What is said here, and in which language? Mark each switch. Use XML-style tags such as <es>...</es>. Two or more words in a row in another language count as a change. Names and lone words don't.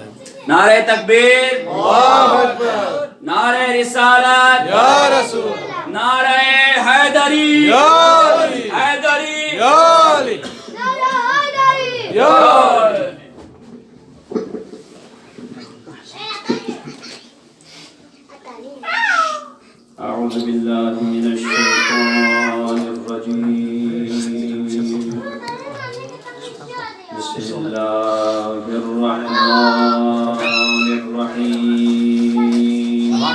<ur>نعرۂ تکبیر,</ur> <ar>الله أكبر.</ar> <ur>نعرۂ رسالت,</ur> <ar>يا رسول,</ar> <ur>نعرۂ حیدری,</ur> <ar>يا علي,</ar> <ur>हैदरी,</ur> <ar>يا علي، يا علي. أعوذ بالله من الشيطان الرجيم. بسم الله الرحمن الرحيم.</ar>